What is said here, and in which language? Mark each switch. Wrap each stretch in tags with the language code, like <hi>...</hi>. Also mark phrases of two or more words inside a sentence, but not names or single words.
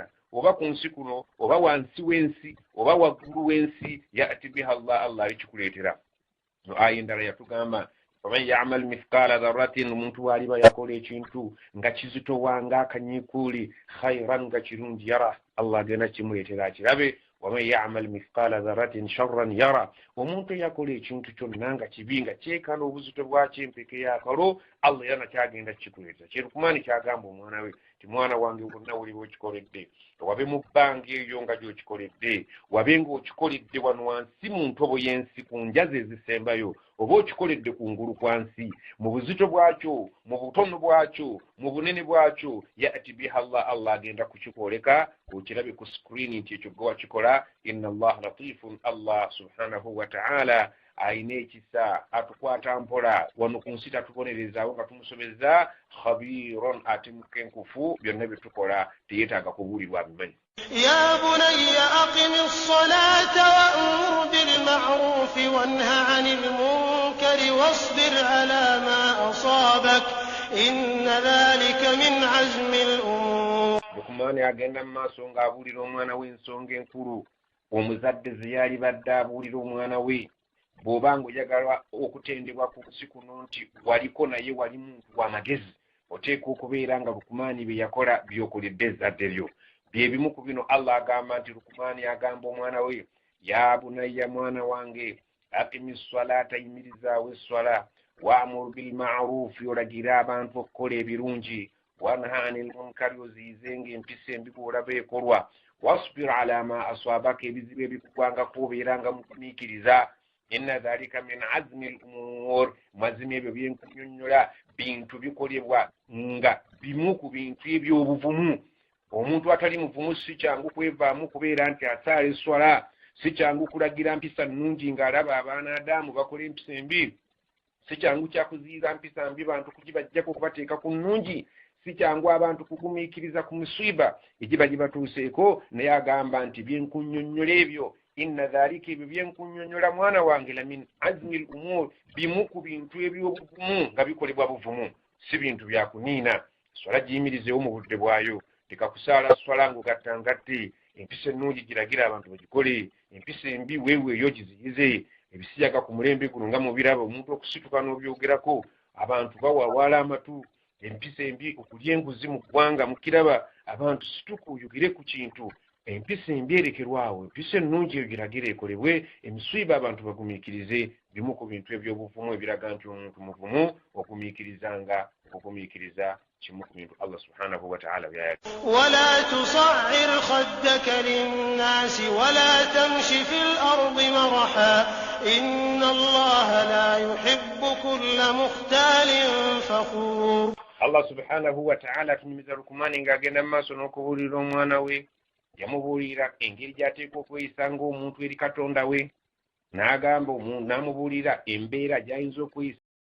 <lg>oba ku nsi kuno oba wansi w'ensi oba waggulu w'ensi</lg> <ar>يأت بها</ar> <lg>Allah alikikuleetera no aya endala yatugamba</lg> <ar>فمن يعمل مثقال ذرة</ar> <lg>omuntu waliba yakola ekintu nga kizitowa ng'akanyiikuuli khayran nga kirungi yara Allah agenda kimuleetera akirabe</lg> <ar>ومن يعمل مثقال ذرة شرا يره</ar> <lg>omuntu yakola ekintu kyonna nga kibi nga kyekana obuzito bwakyo empeke y'akalo Allah yana kyagenda kikuleetera kyerukumani kyagamba omwana we ti mwana wange wonna woliba okikoledde wabe mu bbanga eyo nga gy'okikoledde wabe ng'okikoledde wano wansi mu ntobo y'ensi ku njazi ezisembayo oba okikoledde ku ngulu kwa nsi mu buzito bwakyo mu butono bwakyo mu bunene bwakyo</lg> <ar>يأت بها</ar> <lg>Allah agenda kukikoleka okirabe ku screen nti ekyo gwe wakikola</lg> <ar>إن الله لطيف</ar> <lg>Allah</lg> <ar>سبحانه وتعالى</ar> <lg>ayina ekisa atukwata mpola wano ku nsi tatubonerezaawo nga tumusobeza khabiron ate mukenkufu byonna bye tukola teyeetaaga kubuulirwa bimanyi.</lg> <ar>يا بني أقم الصلاة وأمر بالمعروف وانه عن المنكر واصبر على ما أصابك إن ذلك من عزم الأمور.</ar> <lg>Lukumani agenda mu maaso ng'abuulira omwana we ensonga enkulu omuzadde ze yali badde abuulira omwana we bw'oba ng'oyagala okutendebwa ku nsi kuno nti waliko naye wali muntu w'amagezi oteeka okubeera nga Lukumani bye yakola by'okoledde ezzadde lyo. Byebimu ku bino Allah agamba nti Lukumani agamba omwana we</lg> <ar>يا بني</ar> <lg>mwana wange</lg> <ar>أقم الصلاة</ar> <lg>yimirizaawo esswala</lg> <ar>وأمر بالمعروف</ar> <lg>olagira abantu okukola ebirungi</lg> <ar>وانه عن المنكر</ar> <lg>oziyizenga empisa embi bw'olaba ekolwa</lg> <ar>واصبر على ما أصابك</ar> <lg>ebizibu ebikugwangako obeeranga mu kumiikiriza</lg> <ar>إن ذلك من عزم الأمور</ar> <lg>mazima ebyo byenkunyonnyola bintu bikolebwa nga bimu ku bintu eby'obuvumu. Omuntu atali muvumu si kyangu kwevaamu kubeera nti asaala esswala si kyangu kulagira mpisa nnungi ng'alaba abaana Adamu bakola empisa embi si kyangu kyakuziyiza mpisa mbi bantu kugibajjako okubateeka ku nnungi si kyangu abantu kugumiikiriza ku musiiba egiba gibatuuseeko naye agamba nti byenkunnyonnyola ebyo</lg> <ar>إن ذلك</ar> <lg>ebyo byenkunnyonnyola mwana wange</lg> <ar>لمن عزم الأمور</ar> <lg>bimu ku bintu eby'obuvumu nga bikolebwa buvumu si bintu byakuniina. Swala giyimirizeewo mu budde bwayo leka kusaala swala ng'ogattangatte empisa ennungi giragira abantu bagikole empisa embi weeweeyo giziyize ebisijaga ku mulembe guno nga mubiraba omuntu okusituka n'obyogerako abantu bawawala amatu empisa embi okulya enguzi mu ggwanga mukiraba abantu situka oyogere ku kintu empisa embi erekerwawo empisa ennungi eyo giragire ekolebwe emiswiba abantu bagumiikirize bimu ku bintu ebyobuvumu ebiraga nti omuntu muvumu ogumiikirizanga okugumiikiriza kimu ku bintu Allah</lg> <ar>سبحانه وتعالى</ar> <lg>byayagala.</lg> <ar>ولا تصعر خدك للناس ولا تمش في الأرض مرحا إن الله لا يحب كل مختال فخور.</ar> <lg>Allah</lg> <ar>سبحانه وتعالى</ar> <lg>atunyumiza Lukumani ng'agenda mu maaso n'okubuulira omwana we yamubuulira engeri gy'ateekwa okweyisa ng'omuntu eri Katonda we n'agamba n'amubuulira embeera gy'ayinza okweyisa</lg>